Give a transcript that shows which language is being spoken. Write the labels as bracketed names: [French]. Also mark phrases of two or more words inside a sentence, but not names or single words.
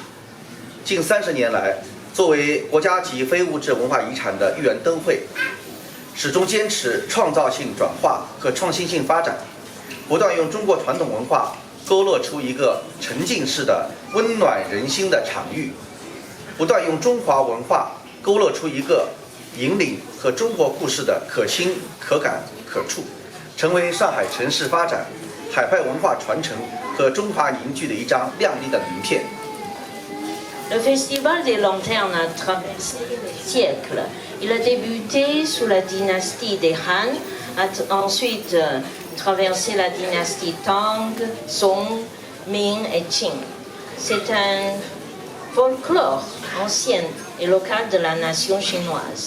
[Chinese] 近30年来， 作为国家级非物质文化遗产的寓园灯会，始终坚持创造性转化和创新性发展，不断用中国传统文化勾勒出一个沉浸式的温暖人心的场域，不断用中华文化勾勒出一个引领和中国故事的可亲、可感、可触，成为上海城市发展、海派文化传承和中华凝聚的一张亮丽的名片。 [French] Le Festival des Lanternes a traversé les siècles. Il a débuté sous la dynastie des Han, a ensuite traversé la dynastie Tang, Song, Ming et Qing. C'est un folklore ancien et local de la nation chinoise.